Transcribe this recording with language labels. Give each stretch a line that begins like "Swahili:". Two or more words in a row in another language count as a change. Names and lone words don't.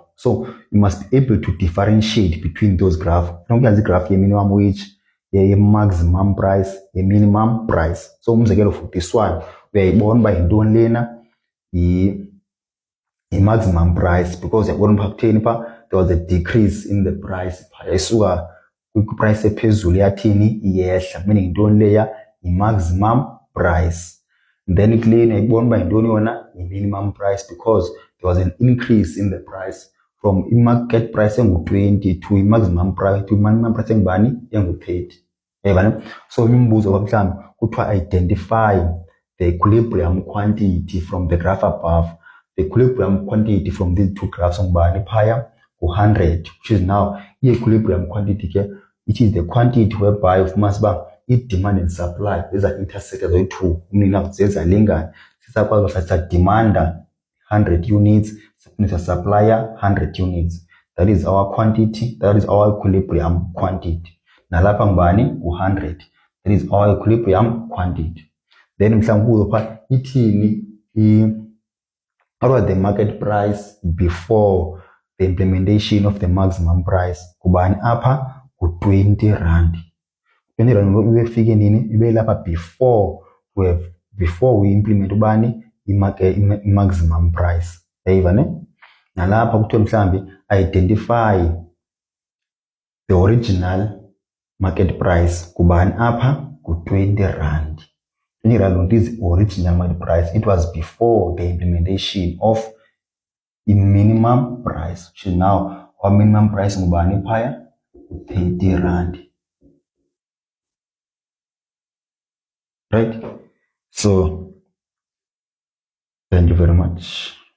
English: So you must be able to differentiate between those graphs. The graph here, minimum wage, ye-maximum price, ye-minimum price.
Xhosa: So umzekelo
English: for this one
Xhosa: uyayibona uba yintoni lena
English: i-maximum price, because
Xhosa: uyabona pha kutheni pha
English: there was a decrease in the price
Xhosa: pha yayisuka kwi-price ephezulu yathini iyehla, meaning yintoni leya
English: i-maximum price. Then
Xhosa: kuleni uyayibona uba yintoni yona
English: i-minimum price, because there was an increase in the price from i-market price engu-20 to i-maximum price to i-minimum price
Xhosa: engubani engu-30. Yayibona?
English: So
Xhosa: imibuzo kwa mhlawumbi kuthiwa
English: identify the equilibrium quantity from the graph above. The equilibrium quantity from these two graphs
Xhosa: ngubani phaya u-100,
English: which is now i-equilibrium quantity ke, which is the quantity whereby
Xhosa: ufumana uba
English: i-demand and supply these intersected
Xhosa: zoyi-two, meaning zezalingana. Sisakwazi uba sadimanda 100 units, supplier 100 units.
English: That is our quantity, that is our equilibrium quantity.
Xhosa: Nalapha ngubani u-100,
English: that is our equilibrium quantity. Then
Xhosa: mhlawumbe pha ithini
English: what was the market price before the implementation of the maximum price?
Xhosa: Kubani apha ku-20 rand. 20 rand ubefike nini? Ibe lapha
English: before we implement ubani i-maximum price.
Xhosa: Yayiva ne? Nalapha kuthiwa mhlambi
English: identify the original market price.
Xhosa: Kubani apha ku-20 rand.
English: 20 rand is original market price. It was before the implementation of the minimum price, which is now our minimum price
Xhosa: ngubani phaya
English: 30 rand. Right? So thank you very much.